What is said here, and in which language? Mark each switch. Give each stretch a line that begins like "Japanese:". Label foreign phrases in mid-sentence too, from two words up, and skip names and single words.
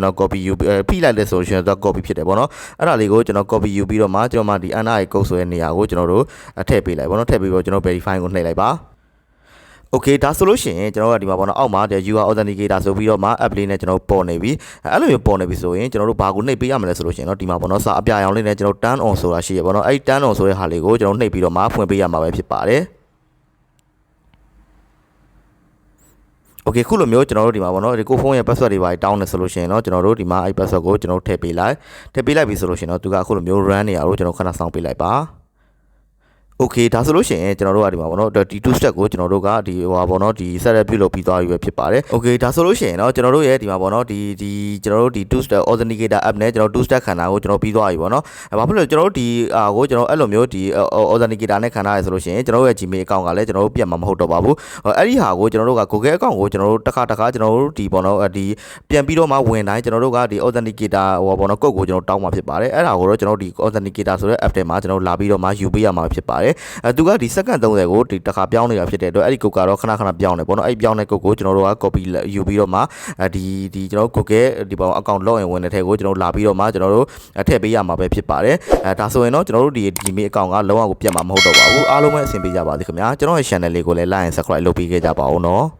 Burmese: တော် copy ယူဖိလိုက်တယ်ဆိုလို့ရှိရင်သူက copy ဖြစ်တယ်ပေါ့နော်အဲ့ဒါလေးကိုကျွန်တော် copy ယူပြီးတော့မှကျွန်တော်မှဒီ
English: NRI code
Burmese: ဆိုတဲ့နေရာကိုကျွန်တော်တို့ထည့်ပေးလိုက်ပေါ့နော်ထည့်ပြီးတော့ကျွန်တော် verify ကိုနှိပ်လိုက်ပါโอเคဒါဆိုလို့ရှိရင်ကျွန်တော်တို့ကဒီမှာပေါ့နော်အောက်မှာ
English: UI authenticator
Burmese: ဆိုပြီးတော့မှ app လေးနဲ့ကျွန်တော်ပေါ်နေပြီအဲ့လိုမျိုးပေါ်နေပြီဆိုရင်ကျွန်တော်တို့ဘာကိုနှိပ်ပေးရမလဲဆိုလို့ရှိရင်တော့ဒီမှာပေါ့နော်စာအပြာရောင်လေးနဲ့ကျွန်တော်
English: turn on
Burmese: ဆိုတာရှိရပေါ့နော်အဲ့
English: turn on
Burmese: ဆိုတဲ့ဟာလေးကိုကျွန်တော်နှိပ်ပြီးတော့မှဖွင့်ပေးရမှာပဲဖြစ်ပါတယ် โอเคခုလိုမျိုးကျွန်တော်တို့ဒီမှာပေါ့နော်ဒီကိုဖုန်းရဲ့ password တွေပါတောင်းနေဆိုလို့ရှိရင်တော့ကျွန်တော်တို့ဒီမှာအဲ့ password ကိုကျွန်တော်ထည့်ပေးလိုက်ပြီဆိုလို့ရှိရင်တော့သူကခုလိုမျိုး run နေရလို့ကျွန်တော်ခဏဆောင်ပေးလိုက်ပါโอเคဒါဆိုလို့ရှိရင်ကျွန်တော်တို့ကဒီမှာပေါ့နော်ဒီ
English: two step
Burmese: ကိုကျွန် တော်တို့ကဒီဟိုပါပေါ့နော်ဒီ setup ပြုလုပ်ပြီးသွားပြီပဲဖြစ်ပါတယ်โอเคဒါဆိုလို့ရှိရင်เนาะကျွန်တော်တို့ရဲ့ဒီမှာပေါ့နော်ဒီကျွန်တော်တို့ဒီ
English: two step authenticator app
Burmese: နဲ့ကျွန်တော်
English: two step
Burmese: ခန္ဓာကိုကျွန်တော်ပြီးသွားပြီပေါ့နော် ဘာဖြစ်လို့ကျွန်တော်တို့ဒီကိုကျွန်တော်အဲ့လိုမျိုးဒီ authenticator နဲ့ခန္ဓာရဆိုလို့ရှိရင်ကျွန်တော်တို့ရဲ့
English: Gmail account
Burmese: ကလည်းကျွန်တော်တို့ပြန်မှာမဟုတ်တော့ပါဘူးအဲ့ဒီဟာကိုကျွန်တော်တို့က Google account ကိုကျွန်တော်တို့တစ်ခါကျွန်တော်တို့ဒီပေါ့နော်ဒီပြန်ပြီးတော့မှဝင်တိုင်းကျွန်တော်တို့ကဒီ authenticator ဟိုပေါ့နော် code ကိုကျွန်တော်တောင်းမှာဖြစ်ပါတယ်အဲ့ဒါကိုတော့ကျွန်တော်ဒီ authenticator ဆိုတဲ့ app ထဲမှာကျွန်တော်လာပြီးတော့မှယူပေးရမှာဖြစ်ပါတယ်ပါတယ်သူကဒီ second 30ကိုဒီတစ်ခါပြောင်းနေတာဖြစ်တဲ့အတွက်အဲ့ဒီကုတ်ကတော့ခဏခဏပြောင်းနေပေါ့နော်အဲ့ပြောင်းတဲ့ကုတ်ကိုကျွန်တော်တို့က copy ယူပြီးတော့မှဒီကျွန်တော်တို့ Google ဒီပေါ်
English: account login
Burmese: ဝင်တဲ့ထဲကိုကျွန်တော်လာပြီးတော့မှကျွန်တော်တို့ထည့်ပေးရမှာပဲဖြစ်ပါတယ်ဒါဆိုရင်တော့ကျွန်တော်တို့ဒီ
English: Gmail account
Burmese: ကလုံးဝကိုပြတ်မှာမဟုတ်တော့ပါဘူးအားလုံးပဲအဆင်ပြေကြပါစေခင်ဗျာကျွန်တော်ရဲ့ channel လေးကိုလည်း
English: like and subscribe
Burmese: လုပ်ပေးခဲ့ကြပါဦးနော်